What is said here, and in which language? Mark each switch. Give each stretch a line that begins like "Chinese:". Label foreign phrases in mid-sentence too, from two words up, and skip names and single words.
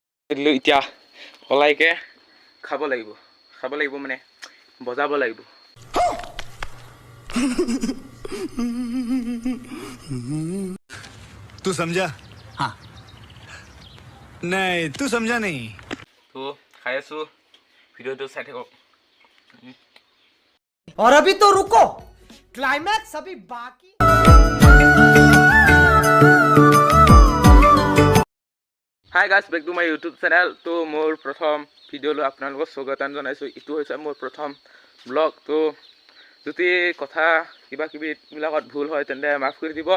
Assamese: এতিয়া হলাইকে খাব লাগিব মানে বজাব লাগিব।
Hindi: तू समझा? हाँ नहीं तू समझा नहीं।
Assamese: তো খাই আছো, ভিডিওটো চাই থাকক।
Hindi: और अभी तो रुको, क्लाइमैक्स अभी बाकी।
English: Hi guys, back to my YouTube channel.
Assamese: তো মোৰ প্ৰথম ভিডিঅ'লৈ আপোনালোকক স্বাগতম জনাইছোঁ। এইটো হৈছে মোৰ প্ৰথম ব্লগ। তো যদি কথা কিবা কিবিবিলাকত ভুল হয় তেন্তে মাফ কৰি দিব।